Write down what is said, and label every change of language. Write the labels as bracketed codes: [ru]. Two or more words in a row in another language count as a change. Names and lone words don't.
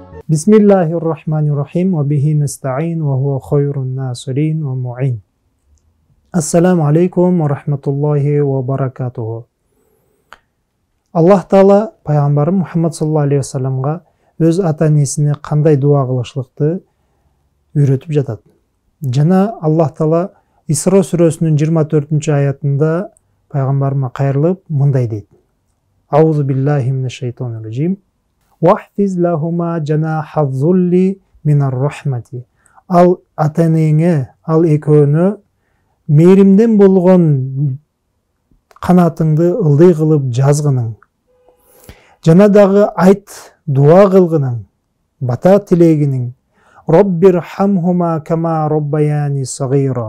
[ar] بسم الله الرحمن الرحيم، و به نستعين، و هو خير ناصر و معين. السلام عليكم و رحمة الله و بركاته. [ky] Аллах Таала пайгамбары Мухаммад [ar] صلى الله عليه و سلم [ky] өз ата-энесине кандай дуа кылышлыкты үйрөтүп жатат. Жана Аллах Таала Исра сүрөсүнүн 24-аятында пайгамбарыма кайрылып мындай дейт. [ar] أعوذ بالله من الشيطان الرجيم. و اخفض لهما جناح الذل من الرحمة. [ky] Ал ата-энеңе, ал экөөнө мээримден болгон канатыңды ылдый кылып жазгының. Жана дагы айт, дуа кылгының, бата тилегиниң. [ar] رب ارحمهما كما ربياني صغيرا.